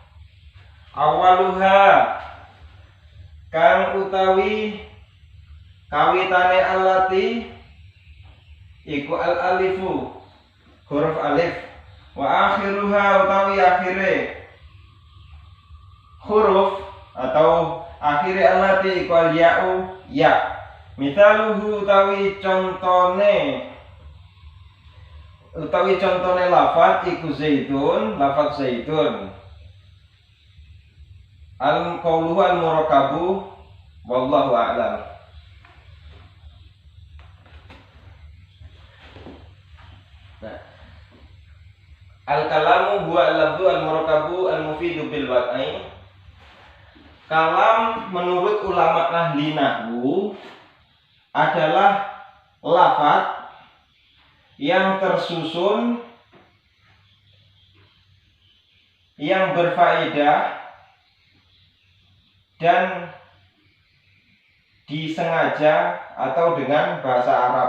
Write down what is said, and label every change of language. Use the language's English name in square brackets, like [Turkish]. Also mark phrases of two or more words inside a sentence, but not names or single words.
[Javanese] awaluha kang utawi kawitane allati iku al-alifu huruf alif, [Arabic] وآخرها [Javanese] utawi akhire huruf atau akhire allati iku al-ya'u ya. Misaluhu utawi contone lafadz iku zaitun, lafadz zaitun. [Arabic] القول المركب والله أعلم. الكلام هو اللفظ المركب المفيد بالوضع. [Indonesian] Kalam menurut ulama ahli nahwu adalah lafadz yang tersusun, yang berfaedah dan disengaja atau dengan bahasa Arab.